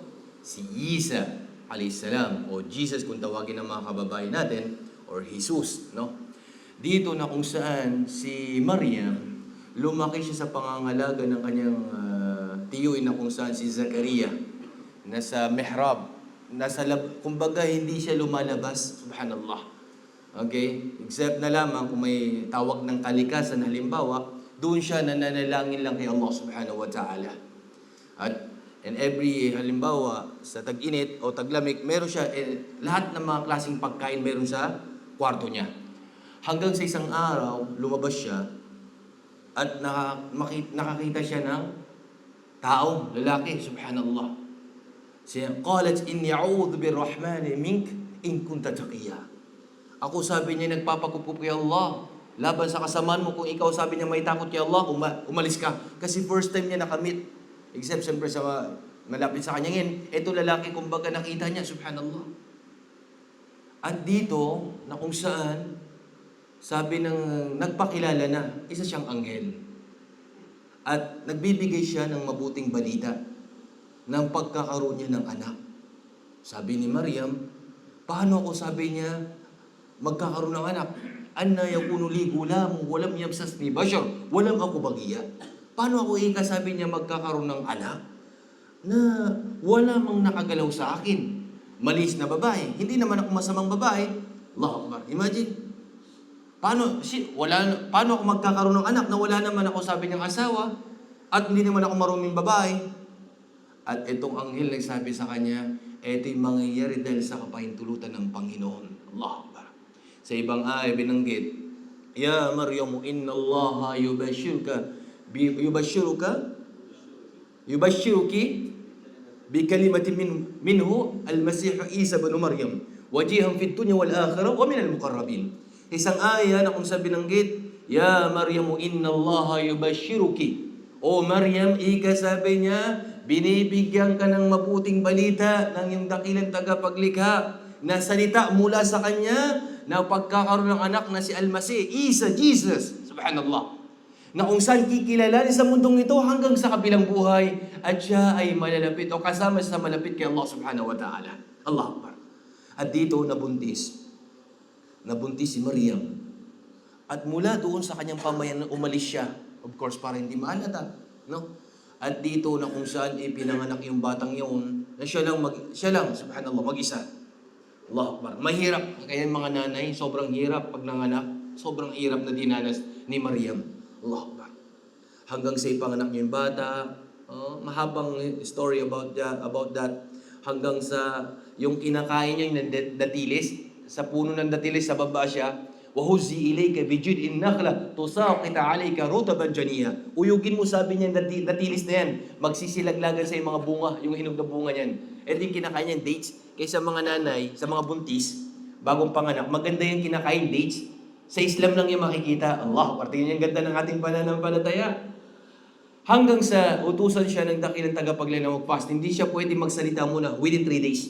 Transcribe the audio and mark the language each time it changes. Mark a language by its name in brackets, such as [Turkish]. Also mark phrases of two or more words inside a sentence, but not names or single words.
[Filipino] Si Isa alayhisalam, o Jesus kung tawagin ng mga kababayan natin, or Jesus, Dito na kung saan si Maryam, lumaki siya sa pangangalaga ng kanyang tiyuin, na kung saan si Zakaria, nasa mihrab, kumbaga hindi siya lumalabas, subhanallah. Okay? Except na lamang kung may tawag ng kalikasan, halimbawa, doon siya nananalangin lang kay Allah [Arabic] سبحانه وتعالى. [English] And every, [Filipino] halimbawa, sa tag-init o taglamig, meron siya, lahat ng mga klaseng pagkain meron sa kwarto niya. Hanggang sa isang araw, lumabas siya at nakakita siya ng tao, lalaki, subhanallah. [Arabic] قالت إني أعوذ بالرحمن منك إن كنت تقيا. [Filipino] Ako, sabi niya, nagpapakupo kay Allah laban sa kasamaan mo. Kung ikaw, sabi niya, may takot kay Allah, umalis ka. Kasi [English] first time [Filipino] niya nakamit. Except siyempre sa malapit sa kanya ngayon, ito lalaki, kumbaga nakita niya, subhanallah. At dito, na kung saan, sabi ng nagpakilala na, isa siyang anghel. At nagbibigay siya ng mabuting balita ng pagkakaroon niya ng anak. Sabi ni Maryam, paano ako, sabi niya, magkakaroon ng anak? [Arabic] أنى يكون لي غلام ولم يمسسني بشر ولم أك بغيا. [Filipino] Paano ako, sabi niya, magkakaroon ng anak na wala mang nakagalaw sa akin? Malis na babae. Hindi naman ako masamang babae. [Arabic] الله أكبر. [Filipino] Imagine. Paano ako magkakaroon ng anak na wala naman ako, sabi niyang, asawa, at hindi naman ako maruming babae? At itong anghel nagsabi sa kanya, ito'y mangyayari dahil sa kapahintulutan ng Panginoon. [Arabic] الله أكبر. [Filipino] Sa ibang ay binanggit, [Arabic] يا مريم، إن الله يبشرك بكلمة منه المسيح عيسى ابن مريم وجيها في الدنيا والآخرة ومن المقربين. [Filipino] Isang aya na kung sa binanggit, [Arabic] يا مريم، إن الله يبشرك. [Filipino] O Maryam, sabi niya, binibigyan ka ng mabuting balita ng iyong dakilang tagapaglikha na salita mula sa kanya na pagkakaroon ng anak na si Al-Masih, Isa, Jesus, subhanallah, na kung saan kikilalanin sa mundong ito hanggang sa kabilang buhay, at siya ay malalapit o kasama sa malapit kay Allah [Arabic] سبحانه وتعالى. الله أكبر. [Filipino] At dito nabuntis si Maryam. At mula doon sa kanyang pamayanan, umalis siya. [English] Of course, [Filipino] para hindi maalata, At dito na kung saan ipinanganak yung batang yun, na siya lang, subhanallah, mag-isa. [Arabic] الله أكبر. [Filipino] Mahirap. Kaya yung mga nanay, sobrang hirap pag nanganak. Sobrang hirap na dinanas ni Maryam. [Arabic] الله أكبر. [Filipino] Hanggang sa ipanganak niya yung bata, mahabang [English] story about that. [Filipino] Hanggang sa yung kinakain niya yung datilis, sa puno ng datilis, sa baba siya, [Arabic] وَهُزِّي إِلَيْكَ بِجُدْءِ النَّخْلَةِ تُسَاقِطْ عَلَيْكَ رُطَبًا جَنِيًّا. [Filipino] Uyugin mo, sabi niya, datilis na yan. Magsisilaglagan sa yung mga bunga, yung hinog na bunga niyan. Ito yung kinakain niyan, dates. Kaysa mga nanay, sa mga buntis, bagong panganak, maganda yung kinakain, dates. Sa Islam lang yung makikita. Allah, partingin yung ganda ng ating pananampalataya. Hanggang sa utusan siya ng dakilang tagapaglikha na mag-fast, hindi siya pwede magsalita muna [English] within 3 days.